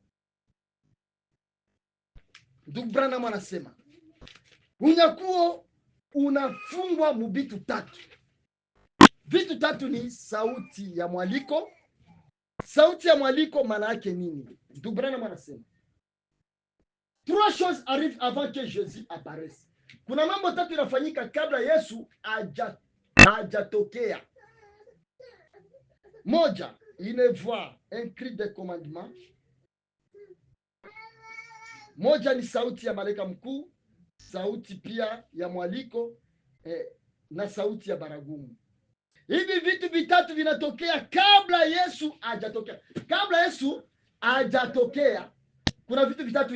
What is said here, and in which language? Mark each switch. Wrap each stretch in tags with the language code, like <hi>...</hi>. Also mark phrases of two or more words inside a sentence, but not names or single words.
<sw>Ndugu Branham anasema unyakuo unafungwa mu vitu 3. Vitu 3 ni sauti ya mwaliko. Sauti ya mwaliko maana yake nini? Ndugu Branham anasema</sw> <fr>3 choses arrivent avant que Jésus apparaisse.</fr> <sw>Kuna mambo 3 yanafanyika kabla Yesu hajatokea. Moja,</sw> <fr>une voix, un cri de commandement.</fr> <sw>Moja ni sauti ya malaika mkuu, sauti pia ya mwaliko, na sauti ya baragumu. Hivi vitu vitatu vinatokea kabla Yesu hajatokea. Kabla Yesu hajatokea, kuna vitu vitatu.</sw>